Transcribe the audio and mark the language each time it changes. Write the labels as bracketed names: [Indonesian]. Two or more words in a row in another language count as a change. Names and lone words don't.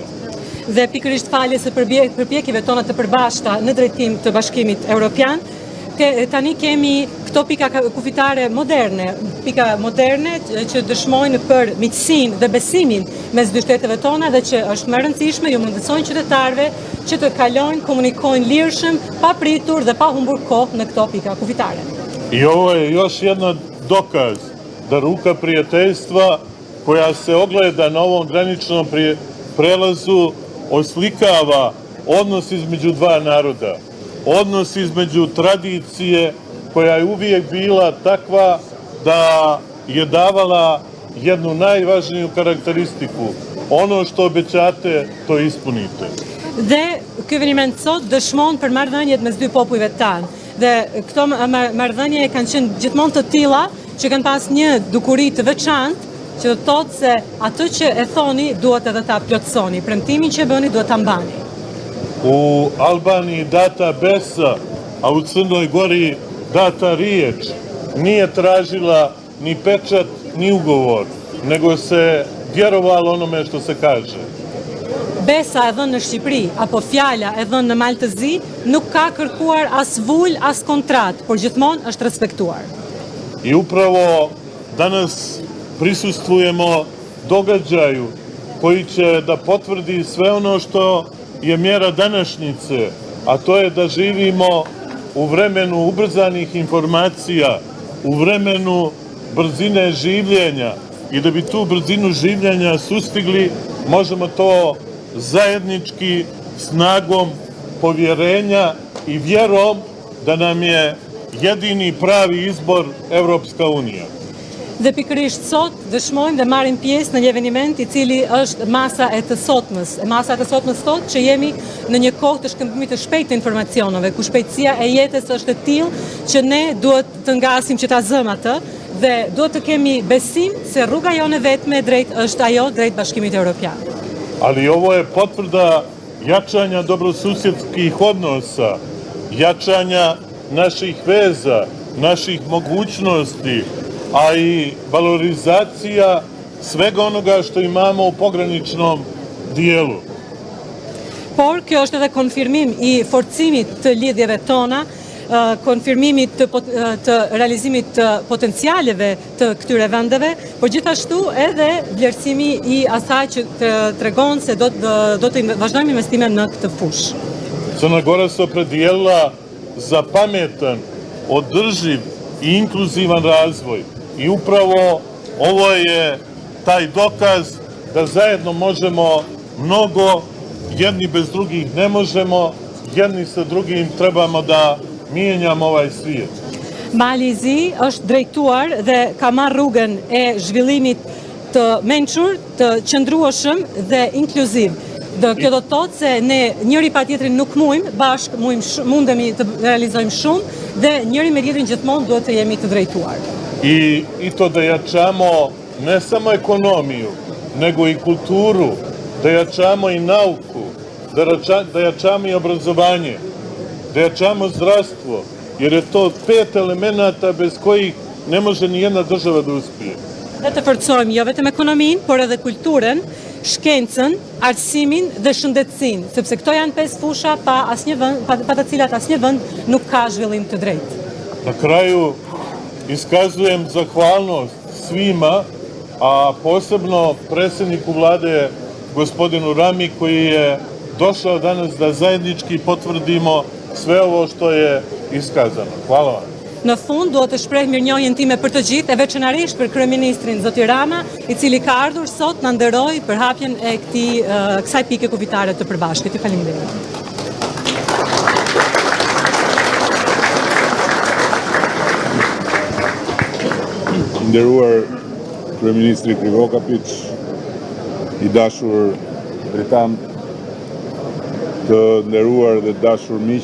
[Albanian] Dhe pikërisht faljes së përpjekjeve tona të përbashkëta në drejtim të Bashkimit Evropian, tani kemi këto pika kufitare moderne, që dëshmojnë për miqësinë dhe besimin mes dy shteteve tona dhe që është më rëndësishme ju mundësojnë qytetarëve që të kalojnë, komunikojnë lirshëm, pa pritur dhe pa humbur kohë në këto pika kufitare. [Serbian] I ovo je još jedan dokaz da ruka prijateljstva koja se ogleda na ovom graničnom prelazu oslikava odnos između dva naroda. Odnos između tradicije koja je uvijek bila takva da je davala jednu najvažniju karakteristiku. Ono što obećate, to ispunite. [Albanian] Dhe ky eveniment sot dëshmon për marrëdhëniet mes dy popujve tanë. Dhe këto marrëdhënie kanë qenë gjithmonë të tilla që kanë pas një dukuri të veçantë, që do të thotë se atë që e thoni duhet edhe ta plotësoni, premtimin që e bëni duhet ta mbani. [Serbian] U Albaniji data besa, a u Crnoj Gori data riječ, nije tražila ni pečat, ni ugovor, nego se vjerovalo onome što se kaže. [Albanian] besa e dhënë në Shqipëri apo fjala e dhënë në Maltëzi nuk ka kërkuar as vull as kontrat, por gjithmonë është respektuar. [Serbian] I upravo danas prisustvujemo događaju koji će da potvrdi sve ono što je mjera današnjice, a to je da živimo u vremenu ubrzanih informacija, u vremenu brzine življenja i da bi tu brzinu življenja sustigli, možemo to zajednički snagom povjerenja i vjerom da nam je jedini pravi izbor Evropska unija. [Albanian] Dhe pikërisht sot dëshmojmë dhe marrim pjesë në një eveniment i cili është masa e të sotmës. Masa e të sotmës thotë që jemi në një kohë të shkëmbimit të shpejtë të informacioneve, ku shpejtësia e jetës është e tillë që ne duhet të ngasim që ta zëmë atë dhe duhet të kemi besim se rruga jone vetme e drejtë është ajo drejt Bashkimit Evropian. [Serbian] Ali ovo je potvrda jačanja dobrosusjedskih odnosa, jačanja naših veza, naših mogućnosti, a i valorizacija svega onoga što imamo u pograničnom dijelu. [Albanian] Por kjo është edhe konfirmim i forcimit të lidhjeve tona, konfirmimit të realizimit të potencialeve të këtyre vendeve, por gjithashtu edhe vlerësimi i asaj që të tregon se do të vazhdojmë investime në këtë fushë. [Serbian] Crna Gora se opredijelila za pametan, održiv i inkluzivan razvoj. I upravo ovo je taj dokaz da zajedno možemo mnogo, jedni bez drugih ne možemo, jedni sa drugim trebamo da mijenjamo ovaj svijet. [Albanian] Mali i Zi është drejtuar dhe ka marrë rrugën e zhvillimit të mençur, të qëndrueshëm dhe inkluziv. Kjo do të thotë se ne njëri pa tjetrin nuk mundemi të realizojmë shumë dhe njëri me tjetrin gjithmonë duhet të jemi të drejtuar. [Serbian] I to da jačamo ne samo ekonomiju, nego i kulturu, da jačamo i nauku, da jačamo i obrazovanje, da jačamo zdravstvo, jer je to 5 elemenata bez kojih ne može ni jedna država da uspije. [Albanian] Dhe të forcojmë jo vetëm ekonominë, por edhe kulturën, shkencën, arsimin dhe shëndetësinë, sepse këto janë 5 fusha pa të cilat asnjë vend nuk ka zhvillim të drejtë. [Serbian] Na kraju iskazujem zahvalnost svima, a posebno predsjedniku vlade gospodinu Rami koji je došao danas da zajednički potvrdimo sve ovo što je iskazano. Hvala vam. [Albanian] Në fund, duhet të shpreh mirënjohjen time për të gjithë, e veçanërisht për kryeministrin zoti Rama, i cili ka ardhur sot na nderoi për hapjen e kësaj pike kuvitare të përbashkët. Ju faleminderit. Nderuar kryeministri Krivokapić, i dashur Dritan, të nderuar dhe dashur miq.